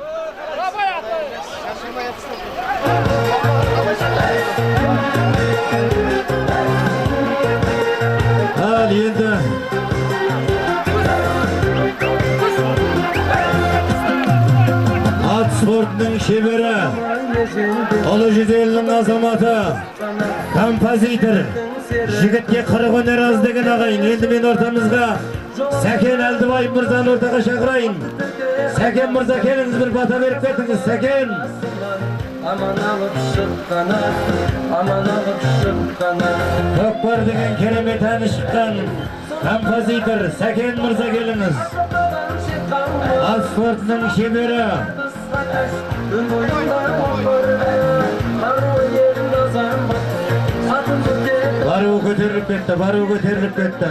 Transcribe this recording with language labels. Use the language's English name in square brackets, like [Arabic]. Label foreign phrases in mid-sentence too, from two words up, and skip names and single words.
[Kazakh] Ал, енді ат спортының шебері, ұлы жүзелінің азаматы, композитор, жігітке қырық өнер аз деген ағайын. Енді мен ортамызға Сәкен Әлдібай мырзаны ортаға шақырайын. Сәкен мырза, келіңіз, бір бата беріп кетіңіз, Сәкен. Аман алып шыққана, аман алып шыққана. Көкпар деген керемет әні шыққан композитор Сәкен мырза, келіңіз. Ат спортының шебері. Бару көтеріліп кетті, бару көтеріліп кетті.